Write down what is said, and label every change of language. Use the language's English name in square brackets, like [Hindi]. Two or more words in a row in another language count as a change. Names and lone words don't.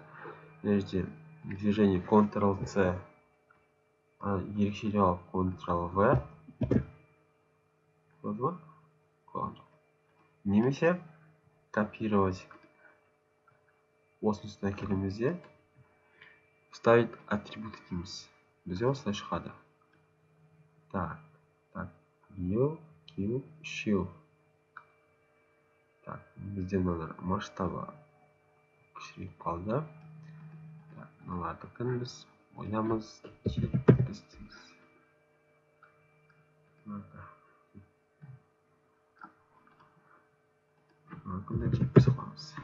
[Kazakh] Мына жерде движение Ctrl-C, ерекшелеу алып Ctrl-V. Болды ма? Немесе копировать. Осының үстіне әкелеміз де вставить атрибут дейміз. Бізде осылай шығады. Так, [English] view, cube, shield. [Kazakh] Так, бізде мыналар масштабы кішірейіп қалды. Так, мыналардікін біз ойнамыз, жеткіземіз. Мүмкін жетпіс қоямыз.